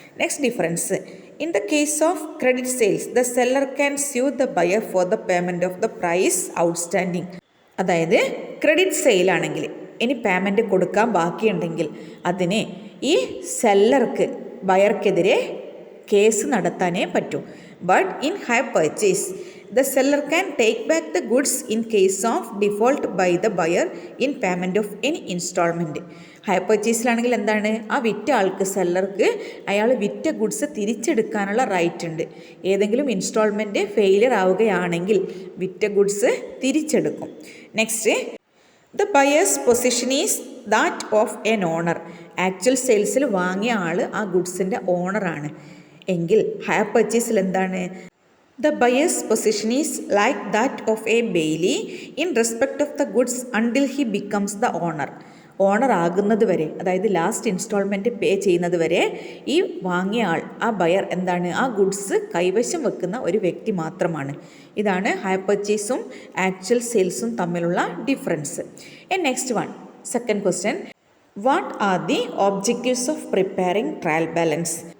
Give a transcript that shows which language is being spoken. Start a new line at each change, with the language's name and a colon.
English: Next difference, in the case of credit sales the seller can sue the buyer for the payment of the price outstanding.
Malayalam: അതായത് credit സെയിലാണെങ്കിൽ ഇനി payment കൊടുക്കാൻ ബാക്കിയുണ്ടെങ്കിൽ അതിന് ഈ സെല്ലർക്ക് ബയർക്കെതിരെ case നടത്താനേ പറ്റൂ.
English: But in hire purchase the seller can take back the goods in case of default by the buyer in payment of any installment.
Malayalam: Higher പർച്ചേസിലാണെങ്കിൽ എന്താണ്? ആ വിറ്റ ആൾക്ക്, സെല്ലർക്ക് അയാൾ വിറ്റ ഗുഡ്സ് തിരിച്ചെടുക്കാനുള്ള റൈറ്റ് ഉണ്ട്. ഏതെങ്കിലും ഇൻസ്റ്റാൾമെൻറ്റ് ഫെയിലിയർ ആവുകയാണെങ്കിൽ വിറ്റ goods തിരിച്ചെടുക്കും.
English: Next, the buyer's position is that of an owner.
Malayalam: Actual സെയിൽസിൽ വാങ്ങിയ ആൾ ആ ഗുഡ്സിൻ്റെ ഓണറാണ് എങ്കിൽ ഹയർ പർച്ചേസിൽ എന്താണ്?
English: The buyer's position is like that of a bailee in respect of the goods until he becomes the owner.
Malayalam: Owner ആകുന്നത് വരെ, അതായത് last instalment പേ ചെയ്യുന്നത് വരെ ഈ വാങ്ങിയ ആൾ, ആ ബയർ എന്താണ്? ആ ഗുഡ്സ് കൈവശം വെക്കുന്ന ഒരു വ്യക്തി മാത്രമാണ്. ഇതാണ് ഹയർ പർച്ചേസും ആക്ച്വൽ സെയിൽസും തമ്മിലുള്ള difference.
English: Next one, second question, what are the objectives of preparing trial balance?